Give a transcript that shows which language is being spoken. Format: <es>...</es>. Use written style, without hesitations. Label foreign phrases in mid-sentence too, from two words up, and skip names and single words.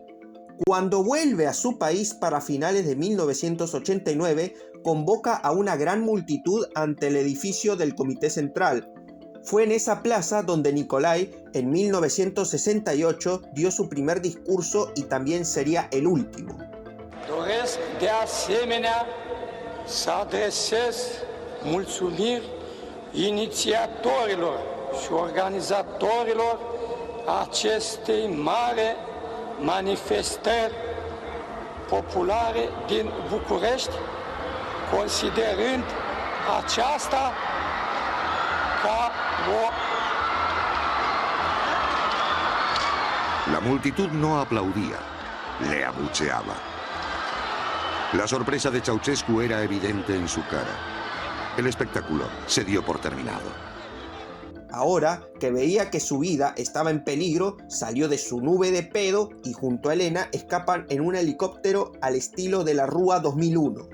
<es>Cuando vuelve a su país para finales de 1989, convoca a una gran multitud ante el edificio del Comité Central. Fue en esa plaza donde Nikolai, en 1968, dio su primer discurso y también sería el último.</es> <ro>Doresc de asemenea să adresez mulțumiri inițiatorilor și organizatorilor acestei mari manifestări populare din București, considerând aceasta ca o...</ro> <es>La multitud no aplaudía, le abucheaba. La sorpresa de Ceausescu era evidente en su cara. El espectáculo se dio por terminado. Ahora que veía que su vida estaba en peligro, salió de su nube de pedo y junto a Elena escapan en un helicóptero al estilo de la Rúa 2001.</es>